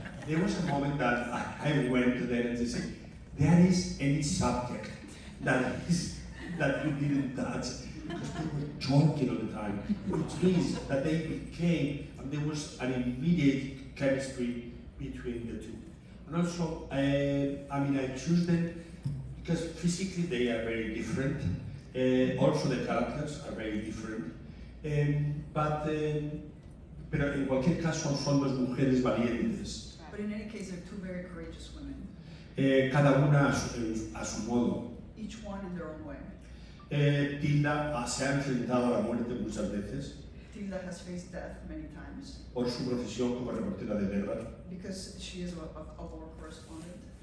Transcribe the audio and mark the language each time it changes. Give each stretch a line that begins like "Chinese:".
English: There was a moment that I went to them and they said, there is any subject that you didn't touch, because they were talking all the time, which means that they became, and there was an immediate chemistry between the two. And also, I mean, I choose them because physically they are very different. Also the characters are very different.
Spanish: Pero en cualquier caso son dos mujeres valientes.
English: But in any case, they're two very courageous women.
Spanish: Cada una a su modo.
English: Each one in their own way.
Spanish: Tilda se ha enfrentado a la muerte muchas veces.
English: Tilda has faced death many times.
Spanish: Por su profesión como reportera de guerra.
English: Because she is a war correspondent.